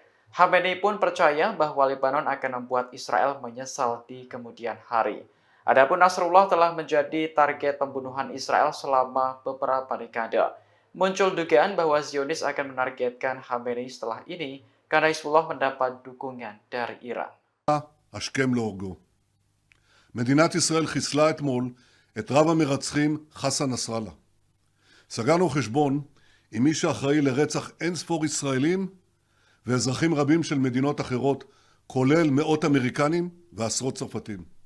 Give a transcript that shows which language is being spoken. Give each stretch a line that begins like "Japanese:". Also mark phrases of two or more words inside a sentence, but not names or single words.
Indonesian: Khamenei pun percaya bahwa Lebanon akan membuat Israel menyesal di kemudian hari. Adapun Nasrullah telah menjadi target pembunuhan Israel selama beberapa dekade. Muncul dugaan bahwa Zionis akan menargetkan Khamenei setelah ini karena Hizbullah mendapat dukungan dari Iran.
Hebrew: השכם להורגו. מדינת ישראל חיסלה אתמול את רב המרצחים חסן נסראללה. סגרנו חשבון עם מי שאחראי לרצח אין ספור ישראלים ואזרחים רבים של מדינות אחרות, כולל מאות אמריקנים ועשרות צרפתים.